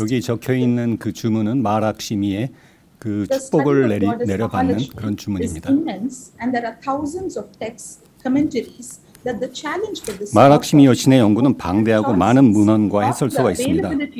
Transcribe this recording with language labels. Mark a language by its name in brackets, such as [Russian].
[Korean] 여기 적혀 있는 그 주문은 마하락시미의 그 축복을 내려받는 그런 주문입니다. [English] And there are thousands of texts, commentaries. [Korean] 마하락시미 여신의 연구는 방대하고 많은 문헌과 해설서가 있습니다.